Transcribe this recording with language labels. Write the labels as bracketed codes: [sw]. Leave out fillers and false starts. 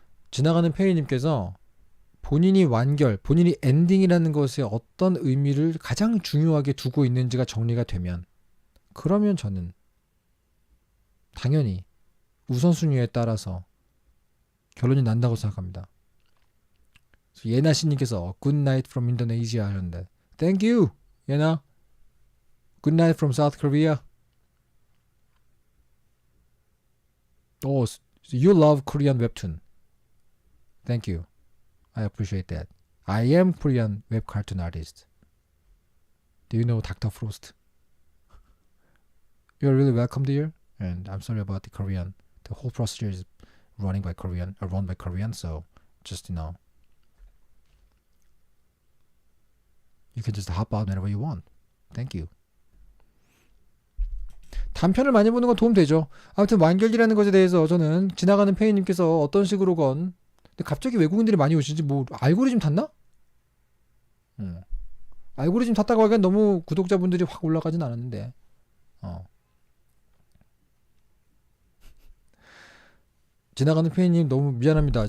[ko] 지나가는 페이님께서 본인이 완결, 본인이 엔딩이라는 것에 어떤 의미를 가장 중요하게 두고 있는지가 정리가 되면, 그러면 저는 당연히 우선순위에 따라서 결론이 난다고 생각합니다. 예나씨님께서 [en] Good night from Indonesia [ko] 하셨는데, [en] Thank you, 예나. Good night from South Korea. Oh, you love Korean webtoon. Thank you. I appreciate that. I am Korean web cartoon artist. Do you know Dr. Frost? You're really welcome here, and I'm sorry about the Korean. The whole procedure is run by Korean, so just you can just hop out whenever you want. Thank you. [ko] 단편을 많이 보는 건 도움되죠. 아무튼 완결이라는 것에 대해서 저는 지나가는 페이님께서 어떤 식으로건, 근데 갑자기 외국인들이 많이 오시지, 알고리즘 탔나? 알고리즘 탔다고 하기엔 너무 구독자분들이 확 올라가진 않았는데, 지나가는 페이님 너무 미안합니다.